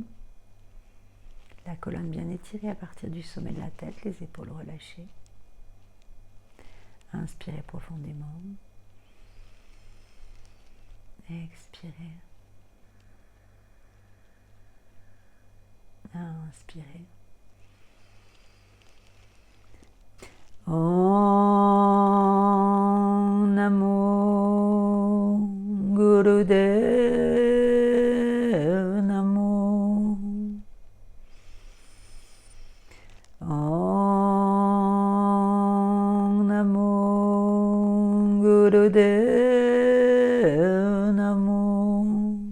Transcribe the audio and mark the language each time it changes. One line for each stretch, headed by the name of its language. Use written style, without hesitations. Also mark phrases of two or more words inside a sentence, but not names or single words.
French: La colonne bien étirée à partir du sommet de la tête, les épaules relâchées. Inspirez profondément. Expirez. Inspirez.
Sanskrit: ॐ नमो गुरुदेव नमो. ॐ नमो गुरुदेव नमो.